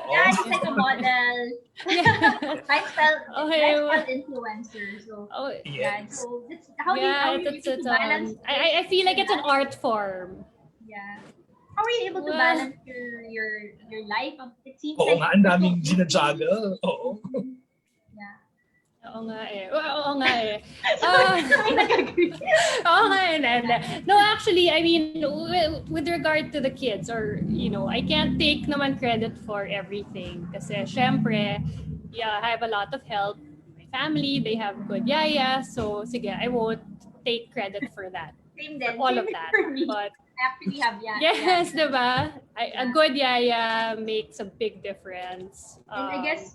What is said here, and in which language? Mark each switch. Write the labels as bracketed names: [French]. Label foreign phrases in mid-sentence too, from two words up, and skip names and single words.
[English] Yeah, she's like a model. lifestyle influencer. So yeah, so that's how do you balance? I feel like it's an art form. Yeah. How are you able to balance your life? It seems [Filipino] like nga, ang daming ginajuggle. Oo. Oo nga eh. Oo nga eh. [English] No, actually, I mean, with regard to the kids, or, you know, I can't take naman credit for everything. [Filipino] Kasi, syempre, [English] yeah, I have a lot of help. My family, they have good yaya. So, sige, I won't take credit for that. Same For din. all Same of din that. for me. But I actually have yes, yeah. diba? A good yaya makes a big difference. And I guess